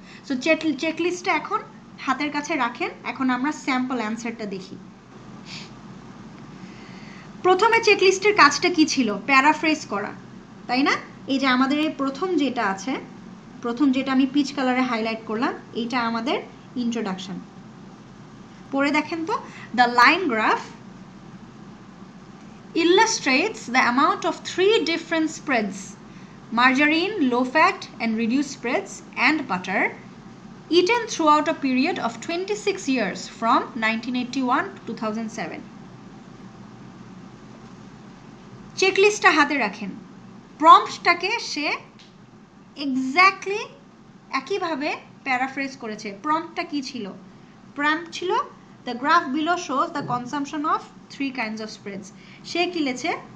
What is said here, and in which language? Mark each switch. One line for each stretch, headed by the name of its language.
Bangla: So চেকলিস্টটা এখন হাতের কাছে রাখেন, এখন আমরা স্যাম্পল অ্যান্সারটা দেখি। প্রথমে চেকলিস্টের কাজটা কি ছিল? প্যারাফ্রেজ করা, তাই না? এই যে আমাদের এই প্রথম যেটা আছে, প্রথম যেটা আমি পিচ কালারে হাইলাইট করলাম, এইটা আমাদের ইন্ট্রোডাকশন। পড়ে দেখেন তো,
English: The line graph illustrates the amount of 3 different spreads: margarine, low fat and reduced spreads, and butter eaten throughout a period of 26 years from 1981 to 2007.
Bangla: চেকলিস্টটা হাতে রাখেন, প্রম্পটটাকে সে এক্স্যাক্টলি একইভাবে প্যারাফ্রেজ করেছে। প্রম্পটটা কি ছিল? প্রম্পট ছিল
English: The graph below shows the consumption of 3 kinds of spreads.
Bangla: সে কি লিখেছে?